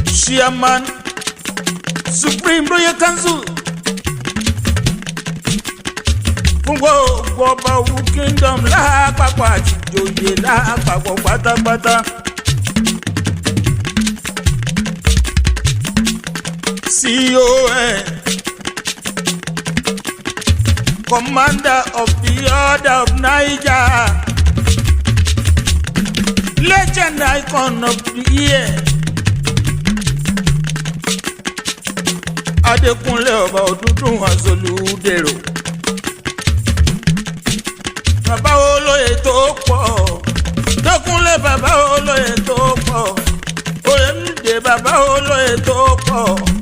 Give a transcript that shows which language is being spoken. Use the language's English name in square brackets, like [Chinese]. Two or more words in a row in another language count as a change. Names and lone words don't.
[English] Chairman Supreme Royal Council. [Yoruba] Fún gbogbo ọba Òwu Kingdom lápapọ̀ àti ìjòyè lápapọ̀ pátápátá. [English] C O N, Commander of the Order of Niger, Legend Icon of the Year. [Yoruba] Adékúnlé ọba Odùduwà Solúdèrò. Bàbá olóyè tó pọ̀. Dékúnlé bàbá olóyè tó pọ̀. Oyèmídé bàbá olóyè tó pọ̀.